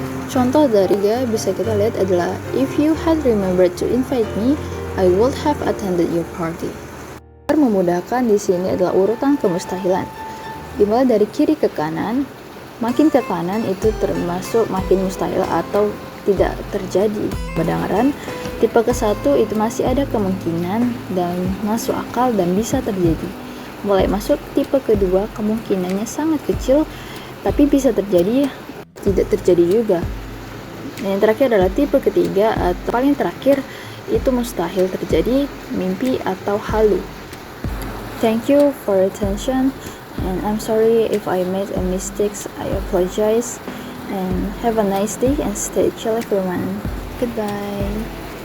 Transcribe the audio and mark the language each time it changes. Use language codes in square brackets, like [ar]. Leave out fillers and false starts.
[id] Contoh dari bisa kita lihat adalah, [en] if you had remembered to invite me, I would have attended your party. [id] Memudahkan di sini adalah urutan kemustahilan. Dimulai dari kiri ke kanan, makin ke kanan itu termasuk makin mustahil atau tidak terjadi. Kedengaran tipe ke-1 itu masih ada kemungkinan dan masuk akal dan bisa terjadi. Mulai masuk tipe kedua kemungkinannya sangat kecil, tapi bisa terjadi, tidak terjadi juga. Dan yang terakhir adalah tipe ketiga atau paling terakhir, itu mustahil terjadi, mimpi atau halu. [en] Thank you for your attention, and I'm sorry if I made a mistakes. I apologize, and have a nice day and stay chill everyone. Goodbye.